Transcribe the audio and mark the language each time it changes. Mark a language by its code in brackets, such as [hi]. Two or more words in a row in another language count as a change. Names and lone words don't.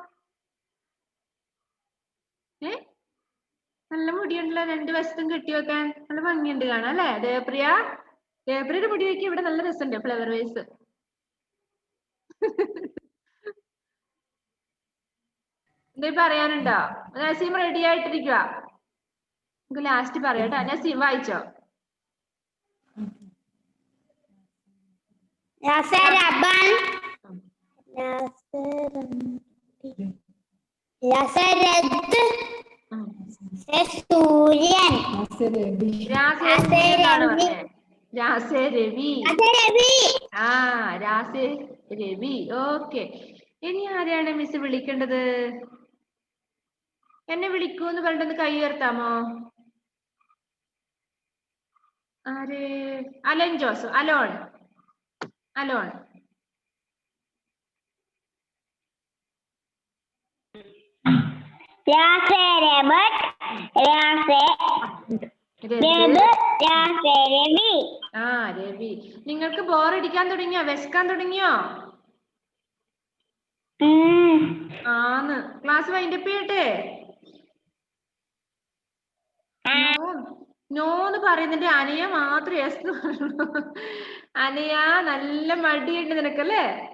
[ml] നല്ല മുടിയുണ്ടല്ലോ, 2 വശത്തും കെട്ടി വെക്കാൻ നല്ല ഭംഗിയുണ്ട് കാണാൻ അല്ലേ? ദേവപ്രിയ. ദേവപ്രിയയുടെ മുടി വെക്കി ഇവിടെ നല്ല രസമുണ്ട്, ഫ്ലവർ വേസ്. എന്തേലും പറയാനുണ്ടോ? നസീം റെഡി ആയിട്ടിരിക്കുക. നമുക്ക് ലാസ്റ്റ് പറയാട്ടോ. നസീം വായിച്ചോ. Raseraban. Raserat. Surian. രാസേ രവി. Raserevi. രാസേ രവി. ഓക്കെ. ഇനി ആരെയാണ് മിസ് വിളിക്കേണ്ടത്? എന്നെ വിളിക്കൂ എന്ന് പറഞ്ഞിട്ടൊന്ന് കൈ ഉയർത്താമോ? ആര്? അലൻ ജോസഫ്. അലോൺ. അലോൺ. Raserabat. Raserevi. രവി. നിങ്ങൾക്ക് ബോറടിക്കാൻ തുടങ്ങിയോ? വിശക്കാൻ തുടങ്ങിയോ? ആന്ന്. ക്ലാസ് വൈൻഡപ്പ് ചെയ്യട്ടെ? നോന്ന് പറയുന്നുണ്ട്. അനയ മാത്രം യെസ് പറഞ്ഞു. അനയ നല്ല മടിയുണ്ട് നിനക്കല്ലേ?